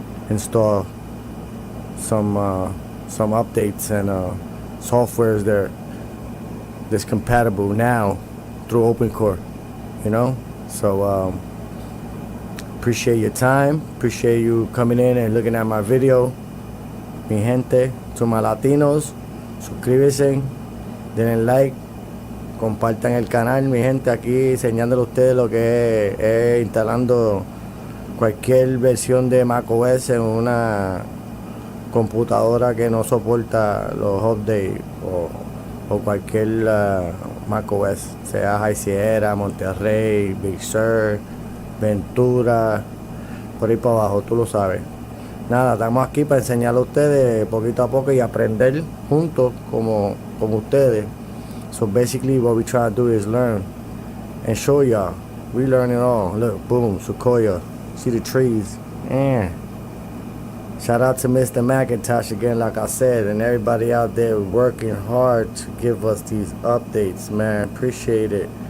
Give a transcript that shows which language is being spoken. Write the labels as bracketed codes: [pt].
[en] Install some updates and softwares that's compatible now through OPENCORE, you know. So appreciate your time, appreciate you coming in and looking at my video. [es] Mi gente, [en] to my Latinos, [es] suscríbete, denle like, compartan el canal, mi gente, aquí enseñándole a ustedes lo que es instalando cualquier versión de macOS en una computadora que no soporta los updates o cualquier macOS, sea High Sierra, Monterrey, Big Sur, Ventura, por ahí para abajo, tú lo sabes. Nada, estamos aquí para enseñarle a ustedes poquito a poco y aprender juntos como ustedes. [en] So basically what we try to do is learn and show y'all. We learn it all. Look, boom, Saquoia. See the trees. Shout out to Mr. McIntosh again, like I said, and everybody out there working hard to give us these updates, man. Appreciate it.